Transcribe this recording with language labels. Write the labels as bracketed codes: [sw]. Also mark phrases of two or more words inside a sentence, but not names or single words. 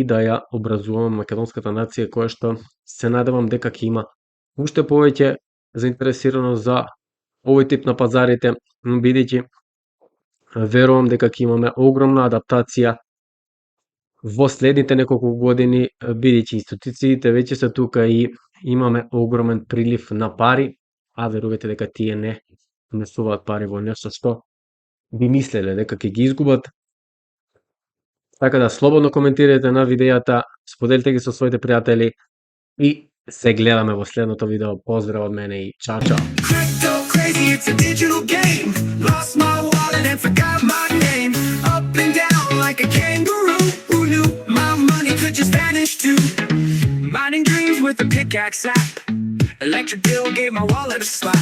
[mk] да ја образуваме македонската нација, која што се надевам дека ќе има уште повеќе заинтересираност за овој тип на пазарите, бидејќи верувам дека ќе имаме огромна адаптација во следните неколку години, бидејќи институциите веќе се тука и имаме огромен прилив на пари, а верувате дека тие не внесуваат пари во нешто што би мислеле дека ќе ги изгубат. Така да слободно коментирајте на видејата, споделите ги со своите пријатели и се гледаме во следното видео. Поздрав од мене и чао чао. [en] Crypto crazy, it's a digital game. Lost my wallet and forgot my name. Up and down like a kangaroo. Who knew my money could just vanish too? Mining dreams with a pickaxe app. Electric bill gave my wallet a slap.